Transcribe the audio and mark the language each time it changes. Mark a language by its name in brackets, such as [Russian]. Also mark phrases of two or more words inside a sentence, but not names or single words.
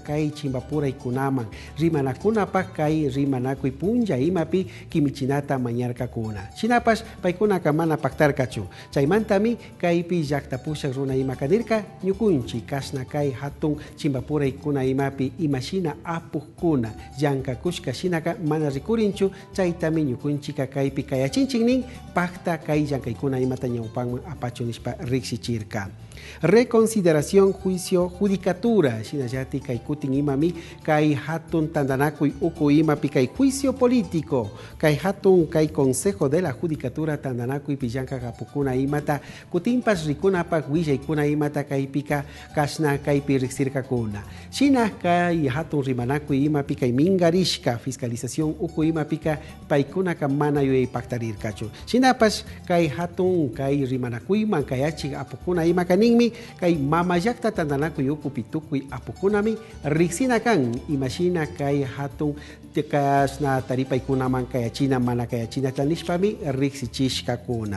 [Quechua] kay chimbapuraykunaman rimanakunapak kay rimanakuy punja imapi kimichinata mañarkakuna shinapash paykunaka mana paktarkachu chaymantami kaypi llaktapushak runa imakanirka ñukunchi kasna kay hatun chimbapuraykuna imapi imashina apukkuna llankakushka shinaka mana rikurinchu chaytami ñukunchika kaypi kayachinchiknin pakta kay llankaykuna imata ñawpanman apachu nishpa riksichirka. [Spanish] Reconsideración juicio judicatura [Quechua] shinallati kay kutin imami kay hatun tandanakuy uku imapi kay [Spanish] juicio político [Quechua] kay hatun kay [Spanish] consejo de la judicatura [Quechua] tandanakuy pillanka kapukuna imata kutimpas rikunapak willaykuna imata kaypika kasna kaypi riksirkakuna shina kay hatun rimanakuy imapi kay mingarishka fiscalización uku imapika paykunaka mana yuyaypaktarirkachu shinapas kay hatun kay rimanakuyman kayachik apukuna imakaninmi kay mamayakta tandanakuy uku pitukuy apukunami riksina kan imashina kay hatun kasna taripaykunaman kayachina mana kayachina tlanishpami riksichishkakuna.